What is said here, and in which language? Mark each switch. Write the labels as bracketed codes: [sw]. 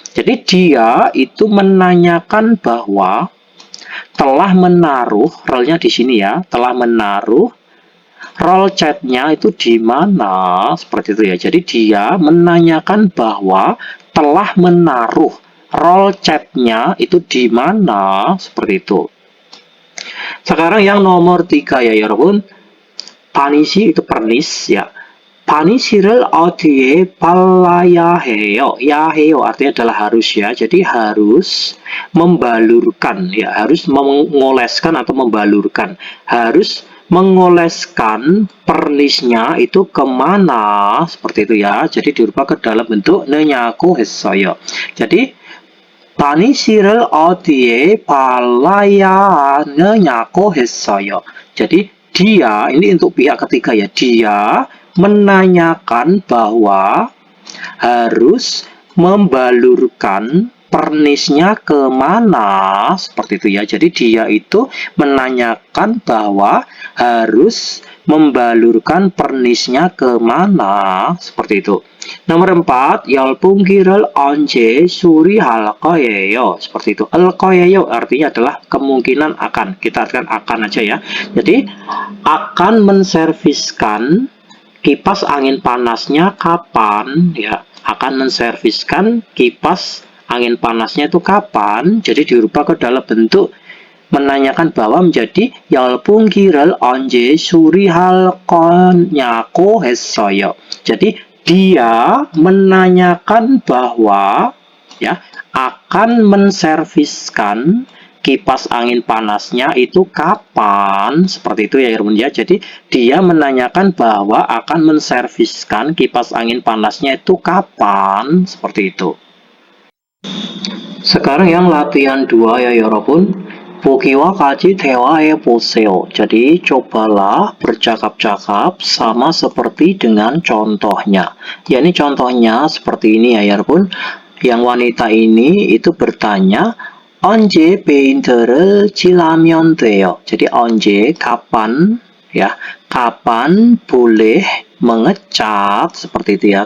[id] Jadi dia itu menanyakan bahwa telah menaruh, rollnya di sini ya, telah menaruh roll catnya itu di mana, seperti itu ya. Jadi dia menanyakan bahwa telah menaruh roll catnya itu di mana, seperti itu. Sekarang yang nomor 3 ya 여러분. 바니시 itu pernis ya. [ko] 바니시를 어디에 발라야 해요? [id] ya 해요 artinya adalah harus ya. Jadi harus membalurkan ya, harus mengoleskan atau membalurkan. Harus mengoleskan pernisnya itu kemana, seperti itu ya. Jadi dirubah ke dalam bentuk 느냐고 했어요. Jadi [ko] 바니시를 어디에 발라야 하느냐고 했어요. [id] Jadi dia, ini untuk pihak ketiga ya, dia menanyakan bahwa harus membalurkan pernisnya kemana, seperti itu ya. Jadi dia itu menanyakan bahwa harus membalurkan pernisnya kemana, seperti itu. Nomor 4, [ko] 열풍기를 언제 수리할 거예요? [id] Seperti itu. 할 거예요 artinya adalah kemungkinan akan. Kita artikan akan aja ya. Jadi akan menserviskan kipas angin panasnya kapan ya? Akan menserviskan kipas angin panasnya itu kapan? Jadi dirubah ke dalam bentuk menanyakan bahwa menjadi [ko] 열풍기를 언제 수리할 거냐고 했어요. [id] Jadi dia menanyakan bahwa ya akan menserviskan kipas angin panasnya itu kapan? Seperti itu ya Irwin ya. Jadi dia menanyakan bahwa akan menserviskan kipas angin panasnya itu kapan? Seperti itu. Sekarang yang latihan 2 ya 여러분. [ko] 보기와 같이 대화해 보세요. [id] Jadi cobalah bercakap-cakap sama seperti dengan contohnya. Ya ini contohnya seperti ini ya 여러분. Yang wanita ini itu bertanya, [ko] 언제 페인트를 칠하면 돼요? [id] Jadi 언제 kapan ya, kapan boleh mengecat, seperti itu ya.